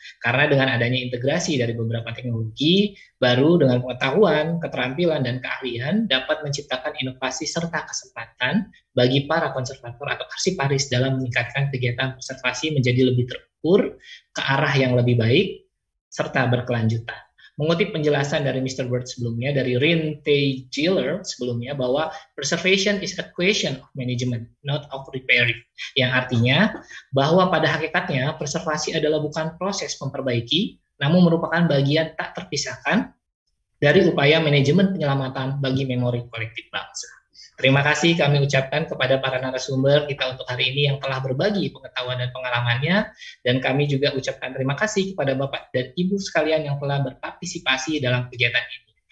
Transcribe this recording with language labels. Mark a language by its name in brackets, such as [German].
[Indonesian] Karena dengan adanya integrasi dari beberapa teknologi baru dengan pengetahuan, keterampilan, dan keahlian dapat menciptakan inovasi serta kesempatan bagi para konservator atau arsiparis dalam meningkatkan kegiatan preservasi menjadi lebih terukur, ke arah yang lebih baik, serta berkelanjutan. mengutip penjelasan dari Mr. Bird sebelumnya, dari Rin T. [English] Giller sebelumnya, bahwa preservation is a question of management, not of repairing. [Indonesian] Yang artinya bahwa pada hakikatnya preservasi adalah bukan proses memperbaiki, namun merupakan bagian tak terpisahkan dari upaya manajemen penyelamatan bagi memori kolektif bangsa. Terima kasih kami ucapkan kepada para narasumber kita untuk hari ini yang telah berbagi pengetahuan dan pengalamannya, dan kami juga ucapkan terima kasih kepada Bapak dan Ibu sekalian yang telah berpartisipasi dalam kegiatan ini.